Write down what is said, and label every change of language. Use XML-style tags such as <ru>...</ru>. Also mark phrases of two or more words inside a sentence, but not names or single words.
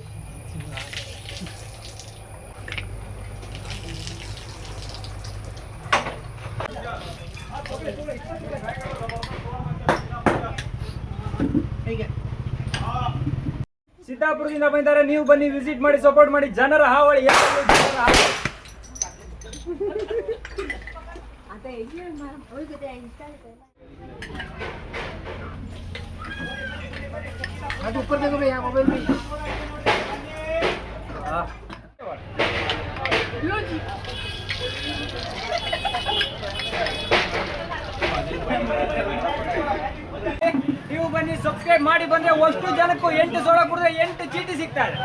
<kn>ಸಿದ್ದಾಪುರದಿಂದ ಬಂದಿದ್ದಾರೆ. ನೀವು ಬನ್ನಿ ವಿಸಿಟ್ ಮಾಡಿ, ಸಪೋರ್ಟ್ ಮಾಡಿ. ಜನರ ಹಾವಳಿ</kn> <hi>ಅದು ऊपर देखो भैया, मोबाइल में लो जी.</hi> <kn>ನೀವು ಬನ್ನಿ ಸಬ್ಸ್ಕ್ರೈಬ್ ಮಾಡಿ ಬಂದ್ರೆ ಅಷ್ಟು ಜನಕ್ಕೂ 8 ಸೋಡಾ ಕುಡಿದ್ರೆ 8 ಚೀಟಿ ಸಿಗ್ತಾ ಇದೆ.</kn>